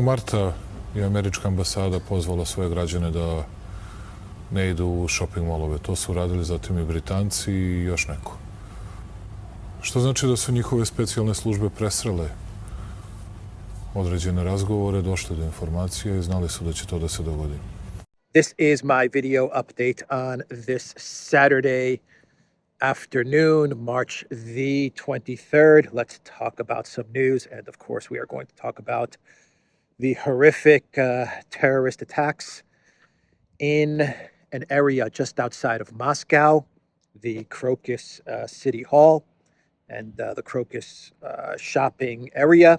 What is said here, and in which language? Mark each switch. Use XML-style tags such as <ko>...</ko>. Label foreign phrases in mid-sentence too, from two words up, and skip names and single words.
<sr>marta je američka ambasada pozvala svoje građane da ne idu u shopping molove. To su radili zatim i Britanci i još neko. Što znači da su njihove specijalne službe presrele određene razgovore, došli do informacije i znali su da će to da se dogodi.</sr> <en>This is my video update on this Saturday afternoon, March the 23rd. Let's talk about some news. And of course, we are going to talk about the horrific terrorist attacks in an area just outside of Moscow, the Crocus City Hall and the Crocus shopping area.</en>